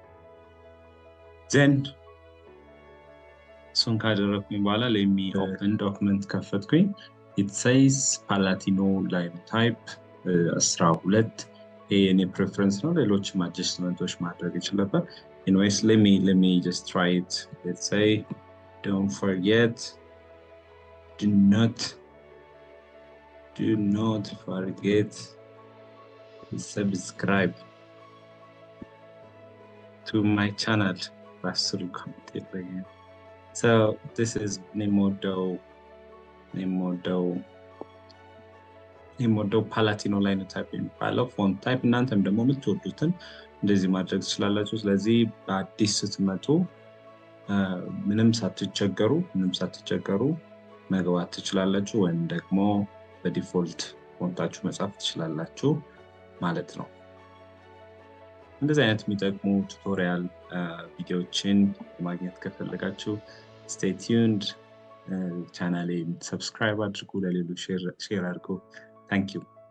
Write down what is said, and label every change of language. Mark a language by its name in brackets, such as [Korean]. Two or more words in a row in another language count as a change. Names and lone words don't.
[Amharic] ዘን እሱን ካደረግኩኝ በኋላ [English] let me open document [Amharic] ከፈትኩኝ። [English] it says [Amharic] ፓላቲኖ ላይን ታይፕ 12 የኔ ፕሬፈረንስ ነው። ሌሎችም አጀስትመንቶች ማድረግ ይችላል። [English] anyways let me just try it. Let's say don't forget do not forget to subscribe to my channel. So this is Nemodo ፓላቲኖ ላይን ታይፕ የሚባለው font type። [Amharic] እናንተም ደግሞ የምትወዱትን እንደዚህ ማድረግ ትችላላችሁ። ስለዚህ በአዲስ ስትመጡ ምንም ሳትቸገሩ መግባት ትችላላችሁ፣ ወይም ደግሞ በዲፎልት ፎንታችሁ መጻፍ ትችላላችሁ ማለት ነው። እንደዚህ አይነት የሚጠቅሙ [English] tutorial videos [Amharic] ማግኘት ከፈለጋችሁ [English] stay tuned. [Amharic] ቻናሌን ሰብስክራይብ አድርጉ፣ ለሌሎች ሼር አድርጉ። [English] Thank you.